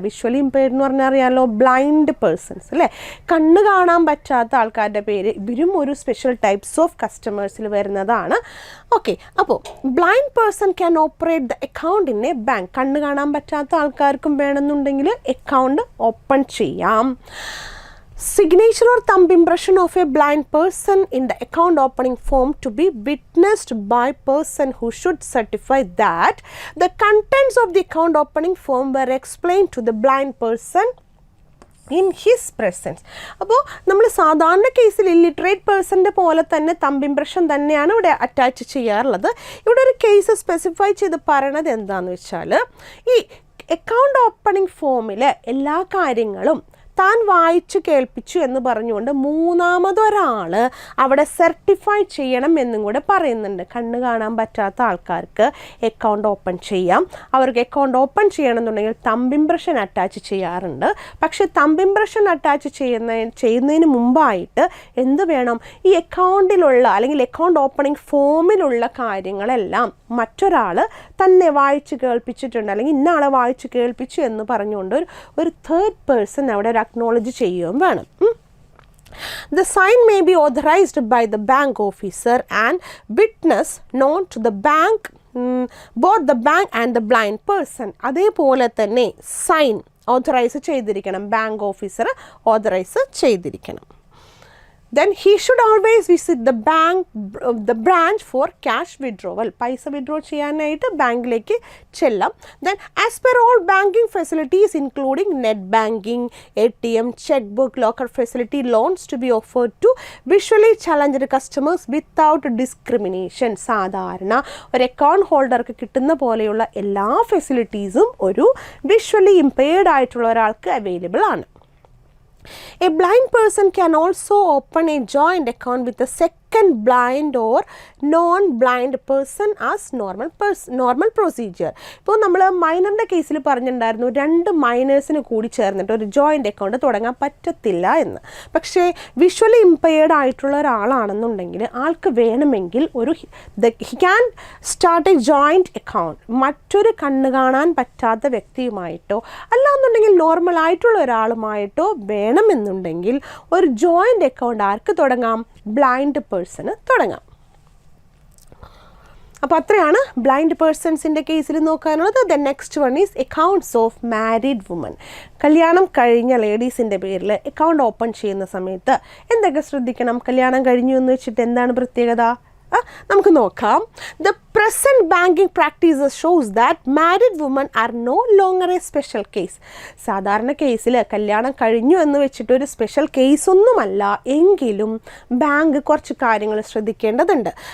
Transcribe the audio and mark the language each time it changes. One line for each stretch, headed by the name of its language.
Malayalam: Visually impaired എന്ന് പറഞ്ഞാൽ അറിയാമല്ലോ, ബ്ലൈൻഡ് പേഴ്സൺസ് അല്ലേ? കണ്ണ് കാണാൻ പറ്റാത്ത ആൾക്കാരുടെ പേര്. ഇവരും ഒരു സ്പെഷ്യൽ ടൈപ്സ് ഓഫ് കസ്റ്റമേഴ്സിൽ വരുന്നതാണ്. ഓക്കെ, അപ്പോൾ
English: Blind person can operate the account in a bank.
Malayalam: കണ്ണ് കാണാൻ പറ്റാത്ത ആൾക്കാർക്കും വേണമെന്നുണ്ടെങ്കിൽ അക്കൗണ്ട് ഓപ്പൺ ചെയ്യാം.
English: Signature or thumb impression of a blind person in the account opening form to be witnessed by person who should certify that the contents of the account opening form were explained to the blind person in his presence.
Malayalam: അപ്പോൾ നമ്മൾ സാധാരണ കേസിൽ illiterate പേഴ്സൻ്റെ പോലെ തന്നെ thumb impression തന്നെയാണ് ഇവിടെ attach ചെയ്യാറുള്ളത്. ഇവിടെ ഒരു കേസ് സ്പെസിഫൈ ചെയ്ത് പറയണത് എന്താണെന്ന് വെച്ചാൽ, ഈ അക്കൗണ്ട് ഓപ്പണിംഗ് ഫോമിൽ എല്ലാ കാര്യങ്ങളും താൻ വായിച്ച് കേൾപ്പിച്ചു എന്ന് പറഞ്ഞുകൊണ്ട് മൂന്നാമതൊരാൾ അവിടെ സർട്ടിഫൈ ചെയ്യണം എന്നും കൂടെ പറയുന്നുണ്ട്. കണ്ണ് കാണാൻ പറ്റാത്ത ആൾക്കാർക്ക് അക്കൗണ്ട് ഓപ്പൺ ചെയ്യാം. അവർക്ക് അക്കൗണ്ട് ഓപ്പൺ ചെയ്യണമെന്നുണ്ടെങ്കിൽ തമ്പ് ഇംപ്രഷൻ അറ്റാച്ച് ചെയ്യാറുണ്ട്. പക്ഷേ തമ്പ് ഇംപ്രഷൻ അറ്റാച്ച് ചെയ്യുന്നതിന് മുമ്പായിട്ട് എന്ത് വേണം, ഈ അക്കൗണ്ടിലുള്ള അല്ലെങ്കിൽ അക്കൗണ്ട് ഓപ്പണിംഗ് ഫോമിലുള്ള കാര്യങ്ങളെല്ലാം മറ്റൊരാൾ തന്നെ വായിച്ച് കേൾപ്പിച്ചിട്ടുണ്ട്, അല്ലെങ്കിൽ ഇന്ന ആളെ വായിച്ച് കേൾപ്പിച്ചു എന്ന് പറഞ്ഞുകൊണ്ട് ഒരു തേർഡ് പേഴ്സൺ അവിടെ ഒരു അക്നോളജ് ചെയ്യുകയും വേണം.
English: The sign may be authorized by the bank officer and witness known to the bank, both the bank and the blind person.
Malayalam: അതേപോലെ തന്നെ സൈൻ ഓഥറൈസ് ചെയ്തിരിക്കണം, ബാങ്ക് ഓഫീസർ ഓഥറൈസ് ചെയ്തിരിക്കണം.
English: Then he should always visit the branch for cash withdrawal.
Malayalam: പൈസ withdraw ചെയ്യാനായിട്ട് ബാങ്കിലേക്ക് ചെല്ലാം.
English: Then as per all banking facilities including net banking, ATM, checkbook, locker facility, loans to be offered to visually challenged customers without discrimination.
Malayalam: സാധാരണ ഒരു account ഹോൾഡർക്ക് കിട്ടുന്ന പോലെയുള്ള എല്ലാ ഫെസിലിറ്റീസും ഒരു വിഷ്വലി ഇംപെയർഡ് ആയിട്ടുള്ള ഒരാൾക്ക് അവൈലബിൾ ആണ്.
English: A blind person can also open a joint account with a second blind or non-blind person as normal procedure.
Malayalam: ഇപ്പോൾ നമ്മൾ മൈനറിൻ്റെ കേസിൽ പറഞ്ഞിട്ടുണ്ടായിരുന്നു 2 മൈനേഴ്സിന് കൂടി ചേർന്നിട്ട് ഒരു ജോയിൻ്റ് അക്കൗണ്ട് തുടങ്ങാൻ പറ്റത്തില്ല എന്ന്. പക്ഷേ വിഷ്വലി ഇംപെയർഡ് ആയിട്ടുള്ള ഒരാളാണെന്നുണ്ടെങ്കിൽ ആൾക്ക് വേണമെങ്കിൽ
English: he can start a joint account
Malayalam: മറ്റൊരു കണ്ണ് കാണാൻ പറ്റാത്ത വ്യക്തിയുമായിട്ടോ അല്ലാന്നുണ്ടെങ്കിൽ നോർമൽ ആയിട്ടുള്ള ഒരാളുമായിട്ടോ വേണമെന്നുണ്ടെങ്കിൽ ഒരു ജോയിൻ്റ് അക്കൗണ്ട് ആർക്ക് തുടങ്ങാം, ബ്ലൈൻഡ് പേഴ്സണ് തുടങ്ങാം. അപ്പോൾ അത്രയാണ് ബ്ലൈൻഡ് പേഴ്സൺസിൻ്റെ കേസിൽ നോക്കാനുള്ളത്.
English: The next one is accounts of married woman.
Malayalam: കല്യാണം കഴിഞ്ഞ ലേഡീസിൻ്റെ പേരിൽ അക്കൗണ്ട് ഓപ്പൺ ചെയ്യുന്ന സമയത്ത് എന്തൊക്കെ ശ്രദ്ധിക്കണം? കല്യാണം കഴിഞ്ഞു എന്ന് വെച്ചിട്ട് എന്താണ് പ്രത്യേകത? നമുക്ക് നോക്കാം.
English: The present banking practices shows that married women are no longer a special case.
Malayalam: സാധാരണ കേസിൽ കല്യാണം കഴിഞ്ഞു എന്ന് വെച്ചിട്ട് ഒരു സ്പെഷ്യൽ കേസ് ഒന്നുമല്ല, എങ്കിലും ബാങ്ക് കുറച്ച് കാര്യങ്ങൾ ശ്രദ്ധിക്കേണ്ടതുണ്ട്.